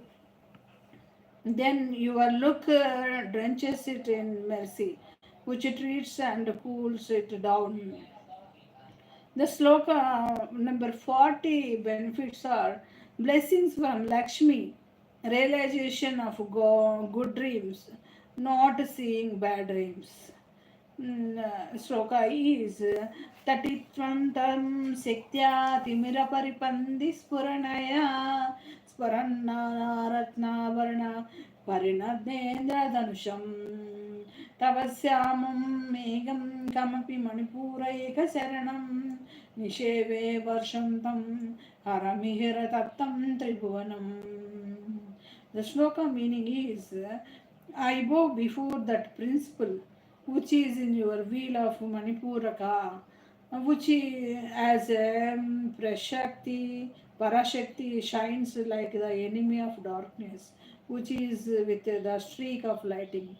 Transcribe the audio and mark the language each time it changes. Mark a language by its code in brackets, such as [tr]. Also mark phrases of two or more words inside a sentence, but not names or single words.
[en] Then your look drenches it in mercy, which it treats and cools it down. The sloka number 40 benefits are blessings from Lakshmi, realization of good dreams, not seeing bad dreams. Sloka is [sa] तटित्वन्तं शक्त्या तिमिरपरिपन्थि स्फुरणया स्फुरन्नरत्नवर्ण परिणद्धेन्द्र धनुषम् तवश्यामं मेघं कमपि मणिपूर एक शरणं निषेवे वर्षन्तं हरमिहिर तप्तं त्रिभुवनम्. [en] The sloka meaning is I bow before that principle which is in your wheel of Manipuraka, which as Prashakti, Parashakti shines like the enemy of darkness, which is with the streak of lighting.